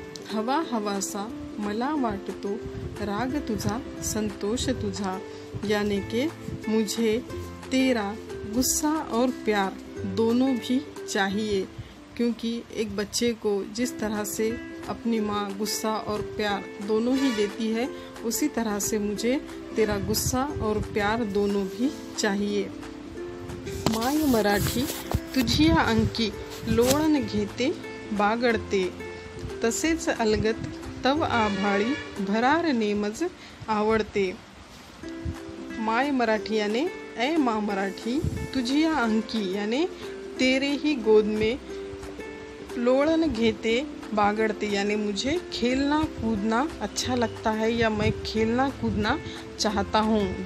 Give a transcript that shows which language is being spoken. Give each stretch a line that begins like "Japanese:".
Marathi: हवा हवासा मला वाटतो राग तुझा संतोष तुझा,
Hindi: यानी कि मुझे तेरा गुस्सा और प्यार दोनों भी चाहिए, क्योंकि एक बच्चे को जिस तरह से अपनी माँ गुस्सा और प्यार दोनों ही देती है, उसी तरह से मुझे तेरा गुस्सा और प्यार दोनों भी चाहिए।
Marathi: माय मराठी तुझिया अंकी लोळण घेते बागडते, तसेच अलगत तव आभाळी भरार नेमज आवडते।
Hindi: माय मराठी यानी ऐ माँ मराठी,
Marathi: तुझिया अंकी
Hindi: यानी तेरे ही गोद में,
Marathi: लोळण घेते बागड़ते
Hindi: यानी मुझे खेलना कूदना अच्छा लगता है, या मैं खेलना कूदना चाहता हूँ।